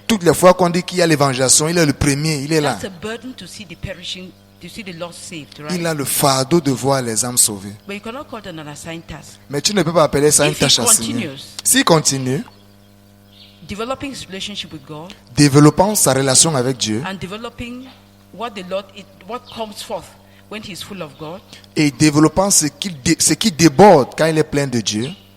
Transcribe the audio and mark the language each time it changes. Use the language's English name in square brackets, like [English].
[French] Toutes les fois qu'on dit qu'il y a l'évangélisation, il est le premier, il est là. [English] That's a burden to see the perishing, to see the lost saved, right? [French] Il a le fardeau de voir les âmes sauvées. [English] But you cannot call it an assigned task. [French] Mais tu ne peux pas appeler ça une tâche assignée. S'il continue, [English] developing his relationship with God, [French] développant sa relation avec Dieu, [English] and developing what comes forth when he's full of God, [French] et développant ce qui déborde quand il est plein de Dieu,